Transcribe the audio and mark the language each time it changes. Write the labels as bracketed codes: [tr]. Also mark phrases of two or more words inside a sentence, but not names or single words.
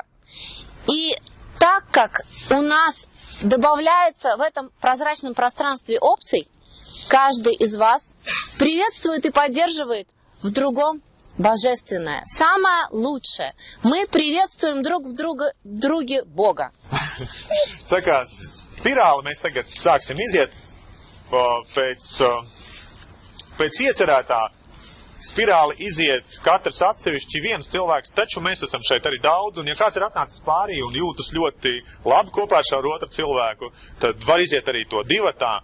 [ru] И так как у нас добавляется в этом прозрачном пространстве опций, каждый из вас приветствует и поддерживает в другом божественное, самое лучшее. Мы приветствуем друг в друге Бога. [lv] Tā kā spirāli mēs tagad sāksim iziet pēc iecerētā. Spirāli iziet katrs atsevišķi viens cilvēks, taču mēs esam šeit arī daudz, un ja kāds ir atnācis pārī un jūtas ļoti labi kopā ar šo otru cilvēku, tad var iziet arī to divatā.